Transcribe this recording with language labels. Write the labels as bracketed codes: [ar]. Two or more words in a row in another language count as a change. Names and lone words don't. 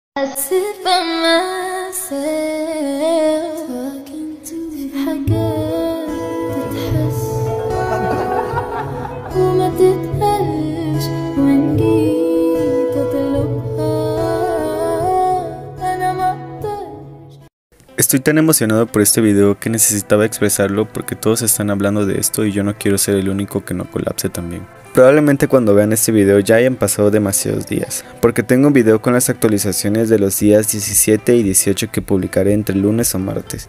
[en] I sit by myself talking to [ar] حاجات تتحس وما تتقالش وإن جيت أطلبها أنا ما أقدرش. [es] Estoy tan emocionado por este video que necesitaba expresarlo porque todos están hablando de esto y yo no quiero ser el único que no colapse también. Probablemente cuando vean este video ya hayan pasado demasiados días, porque tengo un video con las actualizaciones de los días 17 y 18 que publicaré entre lunes o martes.